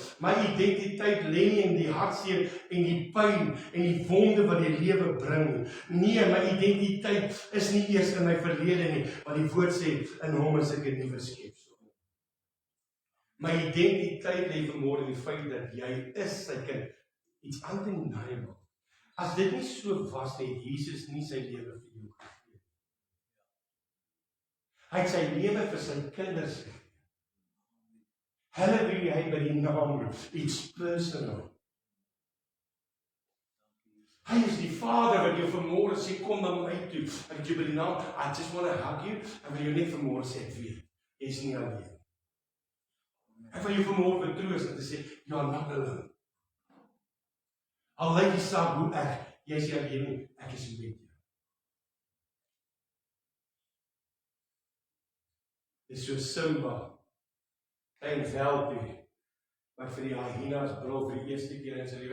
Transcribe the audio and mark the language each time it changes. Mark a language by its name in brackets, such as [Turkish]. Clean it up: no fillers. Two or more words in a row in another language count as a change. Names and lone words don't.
[Afrikaans] My identiteit lê nie in die hartseer en die pyn en die wonde wat die lewe bring nie. Nee, my identiteit is nie eers in my verlede nie, want die woord sê in hom is ek 'n nuwe skepsel. My identiteit lê vanmôre in die feit dat jy is sy kind. [English] It's undeniable. [Afrikaans] As dit nie so was nie, het Jesus nie sy lewe vir jou gegee. Hy het sy lewe vir sy kinders gegee. Hulle wie hy by die naam roep, [English] it's personal. [Afrikaans] Hy is die Vader wat jou vanmôre sê, kom na my toe. Ek het jou by die naam, [English] I just want to hug you, [Afrikaans] en wil jou net vanmôre sê, ek weet, jy is nie alleen. Ek wil jou vanmôre betroos en te sê, [English] you are not alone. [Afrikaans] Al lyk die saak hoe jy is nie alleen, ek is met jou. Dis so Simba, klein veldie, wat vir die hyenas brul vir die eerste keer in sy lewe.